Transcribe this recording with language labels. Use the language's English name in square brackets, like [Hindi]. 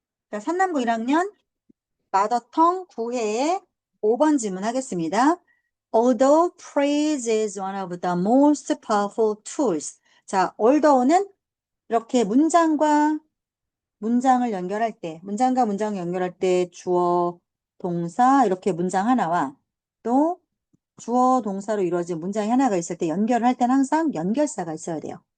[Korean] 자, 산남고 1학년 마더텅 9회의 5번 질문 하겠습니다. [English] Although praise is one of the most powerful tools. [Korean] 자, although는 이렇게 문장과 문장을 연결할 때, 문장과 문장을 연결할 때 주어, 동사 이렇게 문장 하나와 또 주어, 동사로 이루어진 문장이 하나가 있을 때 연결을 할 때는 항상 연결사가 있어야 돼요.